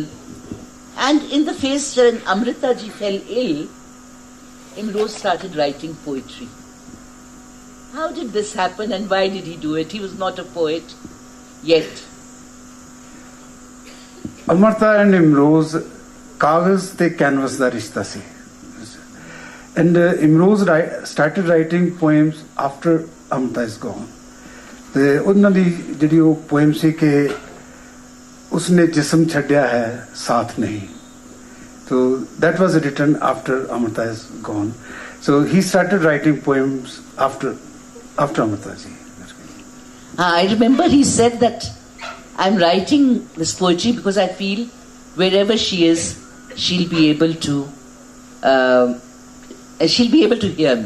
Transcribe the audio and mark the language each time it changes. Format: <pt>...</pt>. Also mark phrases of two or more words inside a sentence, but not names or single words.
<en>And in the phase when Amrita ji fell ill, Imroz started writing poetry. How did this happen and why did he do it? He was not a poet yet.</en> <pa>Amrita and Imroz, ਕਾਗਜ਼ ਤੇ canvas ਦਾ ਰਿਸ਼ਤਾ ਸੀ.</pa> <en>And Imroz started writing poems after Amrita is gone.</en> <pa>ਤੇ ਉਹਨਾਂ ਦੀ ਜਿਹੜੀ ਉਹ poem ਸੀ ਕਿ ਉਸਨੇ ਜਿਸਮ ਛੱਡਿਆ ਹੈ ਸਾਥ ਨਹੀਂ.</pa> <en>So that was written after Amrita is gone. So he started writing poems after Amrita ji. I remember he said that I'm writing this poetry because I feel wherever she is, she'll be able to hear me.</en>